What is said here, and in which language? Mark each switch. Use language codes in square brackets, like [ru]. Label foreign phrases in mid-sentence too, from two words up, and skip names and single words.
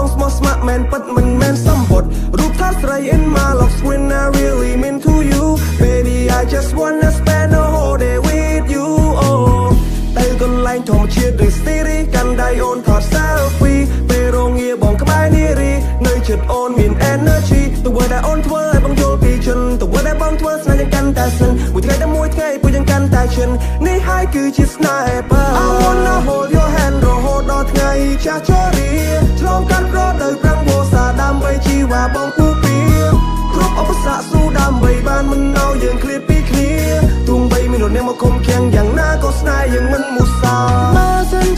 [km] ស្មោះស្ម័គ្រមែនពិតមិនមែនសម្បត្តិរូបថាស្រី [en] in my love when I really mean to you baby I just wanna spend a whole day with you oh [km] ទៅកន្លែងធម្មជាតិដូច series កាន់ដៃអូនថត selfie ពេល រងាបងក្បែរនារីនៅជិតអូនមាន energy ទៅវត្តដែលអូនធ្វើឲ្យបងយល់ពីចិនទៅវត្តដែលបងធ្វើស្នេហ៍យ៉ាងកាន់តែសិនមួយថ្ងៃដល់មួយថ្ងៃពួកយ៉ាងកាន់តែឈិននេះហើយគឺជាស្នេ ហ៍បើ [en] I wanna hold your hand [km] រហូតដល់ថ្ងៃចាស់ជរាឆ្លងកាត់ប្រទៅប្រាំងវោសាដើម្បីជីវ៉ាបងពូពៀគ្រប់ឧបសគ្គស៊ូដើម្បី បានមិនឲ្យយើងឃ្លាតពីគ្នាទោះបីមានរនាងមកគុំឃាំងយ៉ាងណាក៏ស្នេហ៍យើងមិនមុសាបើសិនជា